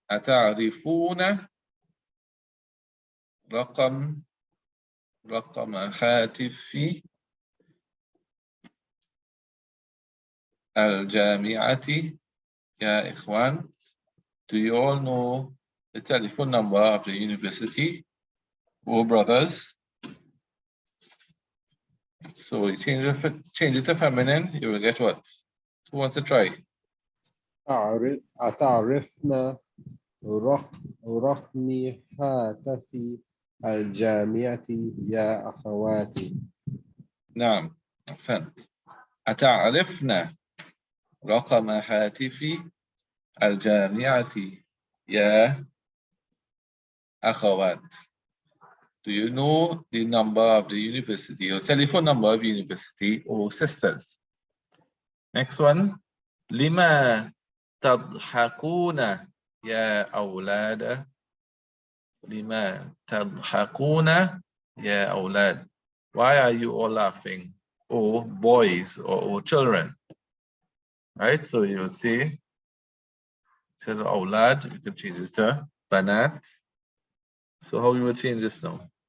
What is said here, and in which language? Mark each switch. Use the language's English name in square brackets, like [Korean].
[Arabic] أتعرفون رقم هاتف الجامعة يا إخوان? [English] Do you all know the telephone number of the university? Oh, brothers. So you change it to feminine, you will get what? Who wants to try? [Arabic] أتعرفنا رقم هاتف الجامعة يا أخواتي. نعم، أحسن. أتعرفنا رقم هاتف الجامعة يا أخوات? [English] Do you know the number of the university or telephone number of university or sisters? Next one. [Arabic] لما تضحكون يا أولاد؟ لما تضحكون يا أولاد? [English] Why are you all laughing? Oh, boys or children. Right? So you would say, instead of أولاد, you can change it to banat. So how you would change this now?